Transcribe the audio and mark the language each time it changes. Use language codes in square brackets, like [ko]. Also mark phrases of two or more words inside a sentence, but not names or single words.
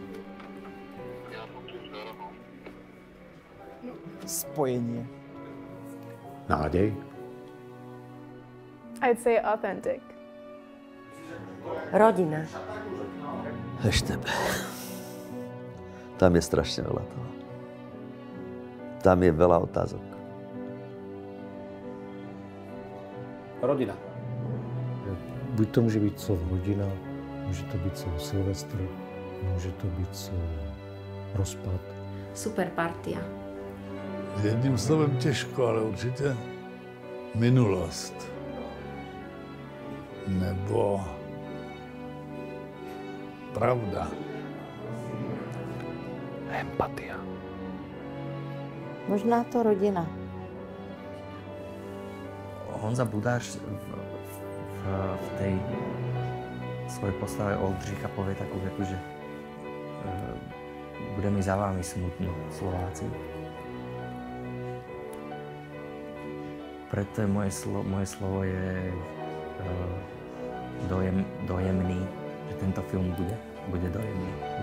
[sk] Spojenie. Nádej. [en] I'd say authentic. [sk] Rodina. Eštebe. Tam je strašne veľa toho. Tam je veľa otázok. Rodina. [cs] Buď to může být slovo rodina, může to být slovo Silvestr, může to být slovo rozpad. [sk] Super partia. [cs] Jedním slovem těžko, ale určitě minulost. Nebo pravda. [sk] Empatia. [cs] Možná to rodina. [sk] Honza Budáš v tej svojej postave Oldřicha povie takú vetu, že bude mi za vámi smutno, Slováci. Preto je moje slovo je dojemný, že tento film bude dojemný.